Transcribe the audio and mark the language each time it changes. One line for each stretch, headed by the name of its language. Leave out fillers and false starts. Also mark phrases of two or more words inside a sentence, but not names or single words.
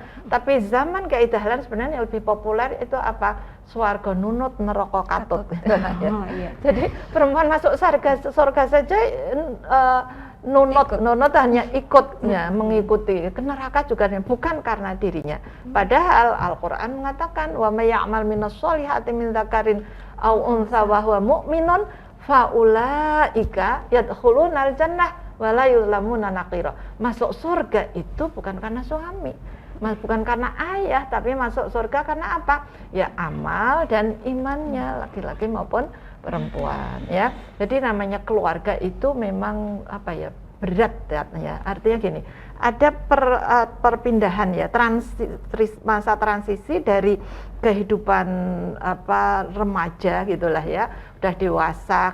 Indonesian: Tapi zaman Kiai Dahlan sebenarnya yang lebih populer itu apa?
Javanese: Swarga nunut neraka katut.
Indonesian: Iya. Jadi perempuan masuk surga saja nunut hanya ikutnya, mengikuti. Ke neraka juga bukan karena dirinya. Padahal Al-Qur'an mengatakan
Arabic: ومن يعمل من الصالحات من ذكر أو أنثى وهو مؤمن فأولئك يدخلون الجنة ولا يظلمون نقيرا.
Indonesian: Masuk surga itu bukan karena suami, bukan karena ayah, tapi masuk surga karena apa? Ya amal dan imannya, laki-laki maupun perempuan ya. Jadi namanya keluarga itu memang berat ya. Artinya gini, ada perpindahan ya, masa transisi dari kehidupan remaja gitulah ya, udah dewasa.